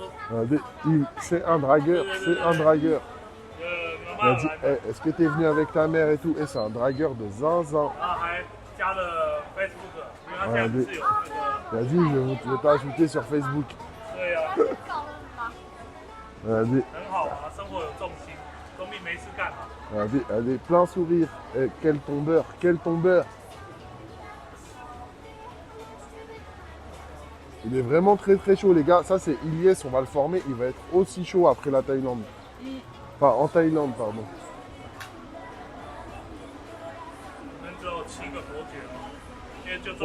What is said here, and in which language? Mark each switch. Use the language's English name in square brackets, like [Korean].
[French] Regardez, c'est un dragueur, c'est un dragueur. Il a dit, hey, est-ce que tu es venu avec ta mère et tout? Et c'est un dragueur de zinzin. [Chinese] 然后还加了 Facebook 它现在不是有那个？ [French] Vas-y, je vais t'ajouter sur Facebook. [Chinese] 对啊， [French] Regardez, [Chinese] 很好啊，生活有重心，总比没事干好。 [French] regardez, regardez, plein sourire. Eh, quel tombeur, quel tombeur. Il est vraiment très très chaud les gars. Ça c'est Ilyes, on va le former. Il va être aussi chaud après la Thaïlande. Enfin en Thaïlande, pardon. [Chinese] 我们只有7个伯爵哦，因为就这